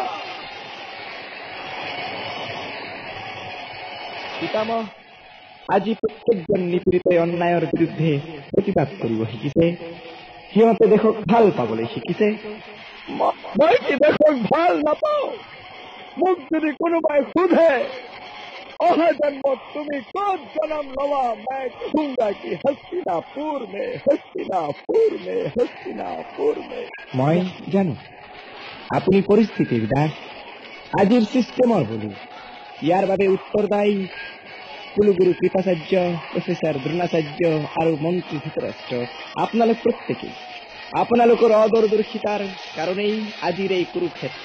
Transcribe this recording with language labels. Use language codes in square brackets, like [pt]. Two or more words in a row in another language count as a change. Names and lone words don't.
[as] পিতামহ, আজি প্ৰত্যেকজন নিপীড়িতই অন্যায়ৰ বিৰুদ্ধে প্ৰতিবাদ কৰিব শিকিছে। সিহঁতে দেশক ভাল পাবলৈ শিকিছে। মই কি দেশক ভাল নাপাওঁ? মোক যদি কোনোবাই সোধে অহা জন্মত তুমি ক'ত জন্ম লবা, মই [hi] कहूंगा कि हस्तिनापुर में, हस्तिनापुर में, हस्तिनापुर में। [as] মই জানো আপুনি পৰিস্থিতিৰ দাস, আজিৰ চিষ্টেমৰ বুলি। ইয়াৰ বাবে উত্তৰদায়ী কুলগুৰু কৃপাচাৰ্য, প্ৰফেসৰ দ্ৰোণাচাৰ্য আৰু মন্ত্ৰী ধৃতৰাষ্ট্ৰ, আপোনালোক প্ৰত্যেকে। আপোনালোকৰ অদূৰদৰ্শিতাৰ কাৰণেই আজিৰ এই কুৰুক্ষেত্ৰ।